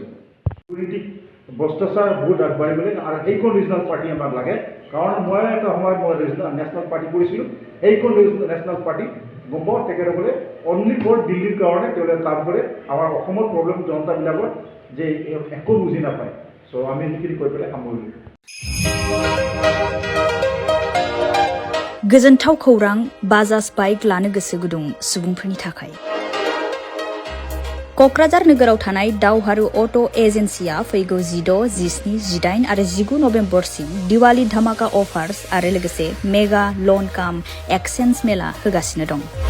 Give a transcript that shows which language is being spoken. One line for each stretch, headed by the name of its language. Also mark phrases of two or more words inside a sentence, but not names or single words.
Assamese: দুৰ্নীতি ভ্ৰষ্টাচাৰ বহুত আগবাঢ়ি গ'লে আৰু সেইখন
English: regional party
Assamese: আমাক লাগে, কাৰণ মই এটা সময়ত মই
English: national party
Assamese: কৰিছিলোঁ, সেইখন
English: national party
Assamese: গম পাওঁ তেখেতসকলে
English: only for
Assamese: দিল্লীৰ কাৰণে তেওঁলোকে কাম কৰে, আমাৰ অসমৰ প্ৰব্লেম জনতাবিলাকৰ যে একো বুজি নাপায়। চ' আমি সেইখিনি কৈ পেলাই সামৰিলোঁ।
Bodo: गोजोनथाव खौरां बाजाज बाइक लानो गोसो गुदुं सुबुंफोरनि थाखाय। क'क्राझार नोगोराव थानाय दावहारु अट' एजेन्सिया फैगौ 16, 17, 18 आरो 19 नभेम्बरसिम दिवाली धामाका अफार्स आरो लोगोसे
English: mega loan cum exchange
Bodo: मेला होगासिनो दं।